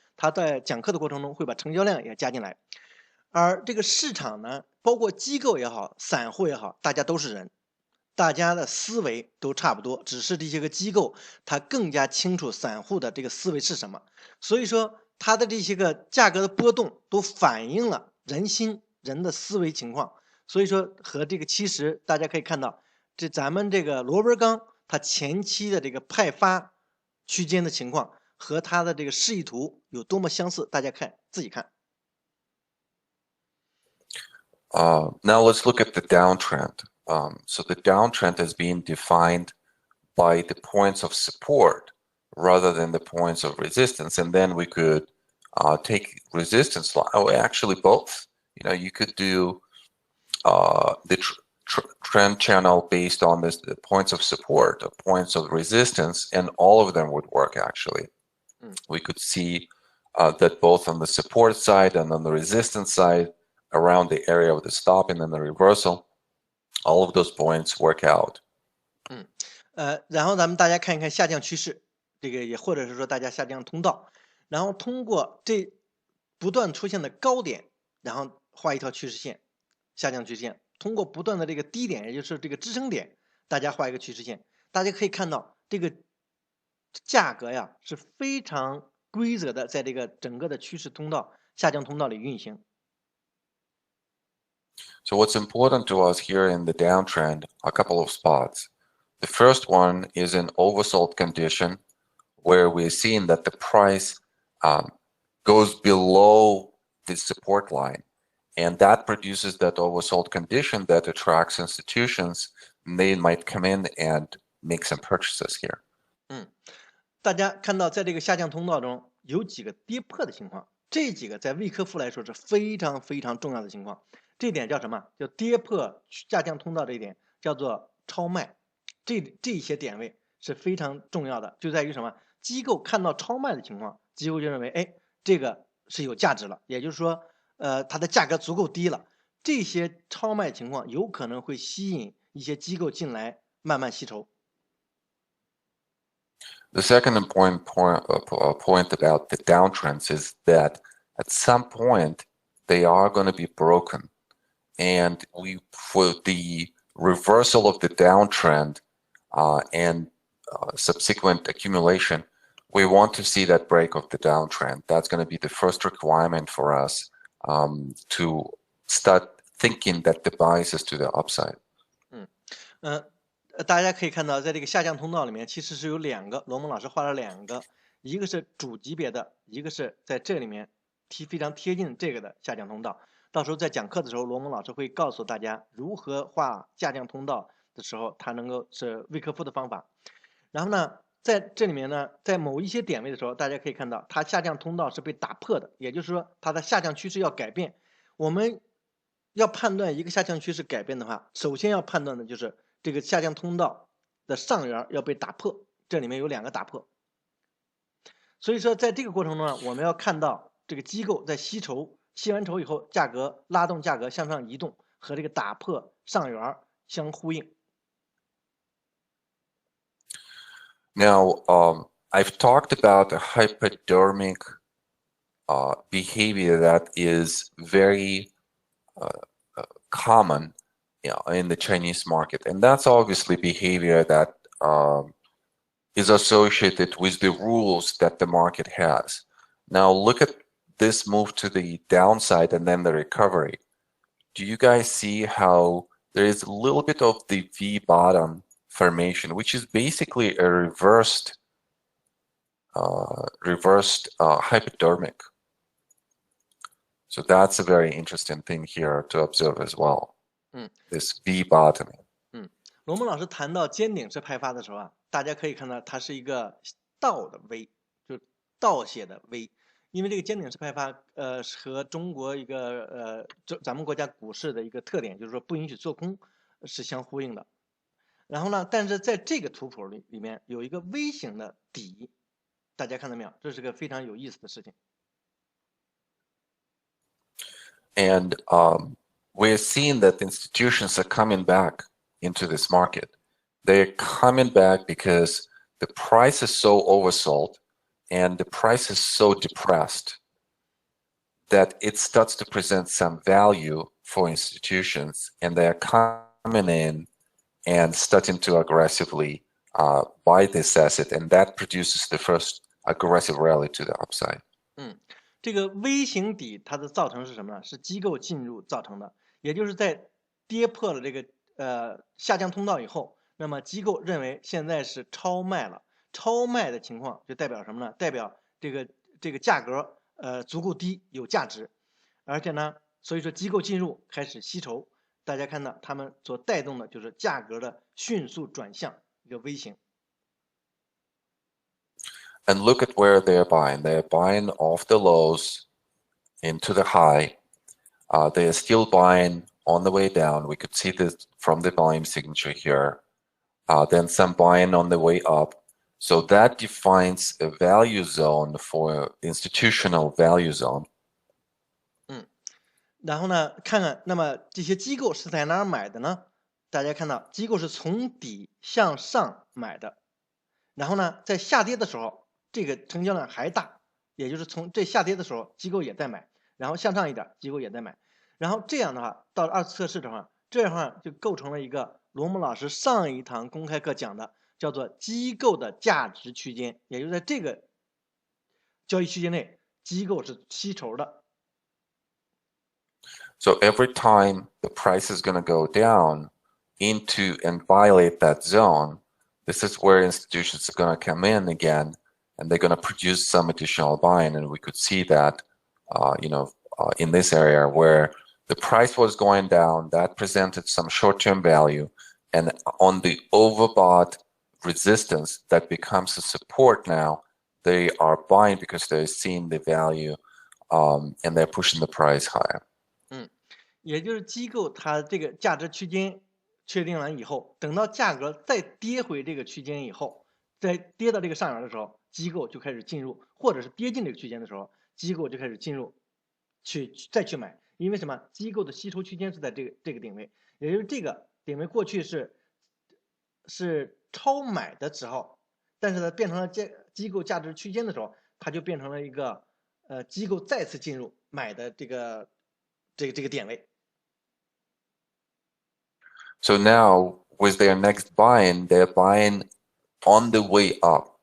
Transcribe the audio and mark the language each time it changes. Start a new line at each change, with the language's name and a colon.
Chinese: 他在讲课的过程中会把成交量也加进来，而这个市场呢，包括机构也好，散户也好，大家都是人，大家的思维都差不多，只是这些个机构它更加清楚散户的这个思维是什么，所以说它的这些个价格的波动都反映了人的思维情况，所以说和这个其实大家可以看到，咱们这个螺纹钢它前期的这个派发区间的情况和它的这个示意图有多么相似，大家自己看。
English: Now let's look at the downtrend. So the downtrend is being defined by the points of support rather than the points of resistance, and then we could take resistance line. Oh, actually both. You know, you could do the trend channel based on the points of support, the points of resistance, and all of them would work actually. We could see that both on the support side and on the resistance side, around the area of the stop and then the reversal, all of those points work out.
Chinese: 然后咱们大家看一看下降趋势，这个也或者是说大家下降通道，然后通过这不断出现的高点，然后画一条趋势线，下降趋势线，通过不断的这个低点，也就是这个支撑点，大家画一个趋势线，大家可以看到这个价格呀是非常规则的，在这个整个的趋势通道下降通道里运行。
English: So what's important to us here in the downtrend, a couple of spots. The first one is an oversold condition where we're seeing that the price goes below the support line. And that produces that oversold condition that attracts institutions. And they might come in and make some purchases here.
Chinese: 大家看到在这个下降通道中有几个跌破的情况，这几个在魏科夫来说是非常非常重要的情况。这点叫什么？叫跌破下降通道，这一点叫做超卖。这些点位是非常重要的，就在于什么？机构看到超卖的情况，机构就认为，哎，这个是有价值了，也就是说，它的价格足够低了。这些超卖情况有可能会吸引一些机构进来慢慢吸筹。
English: The second important point about the downtrends is that at some point they are going to be broken, and for the reversal of the downtrend and subsequent accumulation, we want to see that break of the downtrend. That's going to be the first requirement for us to start thinking that the bias is to the upside.
Chinese: 大家可以看到，在这个下降通道里面，其实是有两个，罗蒙老师画了两个，一个是主级别的，一个是在这里面非常贴近这个的下降通道。到时候在讲课的时候，罗蒙老师会告诉大家如何画下降通道的时候，它能够是魏科夫的方法。然后呢，在这里面呢，在某一些点位的时候，大家可以看到它下降通道是被打破的，也就是说它的下降趋势要改变。我们要判断一个下降趋势改变的话，首先要判断的就是这个下降通道的上缘要被打破，这里面有两个打破。所以说在这个过程中呢，我们要看到这个机构在吸筹，吸完筹以后，价格拉动价格向上移动，和这个打破上缘相呼应。
English: Now, I've talked about a hypodermic behavior that is very common in the Chinese market, and that's obviously behavior that is associated with the rules that the market has. Now look at this move to the downside and then the recovery, do you guys see how there is a little bit of the V bottom formation, which is basically a reversed hypodermic? So that's a very interesting thing here to observe as well. This V bottoming.
Chinese: 罗蒙老师谈到尖顶式派发的时候啊，大家可以看到它是一个倒的 V， 就是倒写的 V。因为这个尖顶式派发，和中国一个咱们国家股市的一个特点，就是说不允许做空，是相呼应的。然后呢，但是在这个图谱里面有一个 V 型的底，大家看到没有？这是个非常有意思的事情。
English: And we're seeing that institutions are coming back into this market. They're coming back because the price is so oversold and the price is so depressed that it starts to present some value for institutions, and they're coming in and starting to aggressively buy this asset, and that produces the first aggressive rally to the upside.
Chinese: 这个 V 型底它的造成是什么呢？是机构进入造成的，也就是在跌破了这个下降通道以后，那么机构认为现在是超卖了，超卖的情况就代表什么呢？代表这个价格足够低，有价值，而且呢，所以说机构进入开始吸筹，大家看到他们所带动的就是价格的迅速转向一个 V 型。
English: And look at where they're buying. They're buying off the lows into the high. They are still buying on the way down. We could see this from the volume signature here. Then some buying on the way up. So that defines a value zone for institutional value zone.
Chinese: 然后呢，看看那么这些机构是在哪儿买的呢？大家看到机构是从底向上买的，然后呢，在下跌的时候，这个成交量还大，也就是从这下跌的时候，机构也在买，然后向上一点，机构也在买，然后这样的话，到二次测试的话，这样的话就构成了一个罗姆老师上一堂公开课讲的，叫做机构的价值区间，也就是在这个交易区间内，机构是吸筹的。
English: So every time the price is going to go down into and violate that zone, this is where institutions are going to come in again, and they're going to produce some additional buying. And we could see that, in this area where the price was going down, that presented some short-term value, and on the overbought resistance that becomes a support now, they are buying because they're seeing the value, and they're pushing the price higher.
Chinese: 也就是机构它这个价值区间确定完以后，等到价格再跌回这个区间以后，再跌到这个上缘的时候，机构就开始进入，或者是跌进这个区间的时候，机构就开始进入，再去买。因为什么？机构的吸筹区间是在这个点位，也就是这个点位过去是超买的时候，但是呢变成了机构价值区间的时候，它就变成了一个机构再次进入买的这个点位。
English: So now, with their next buying, they're buying on the way up.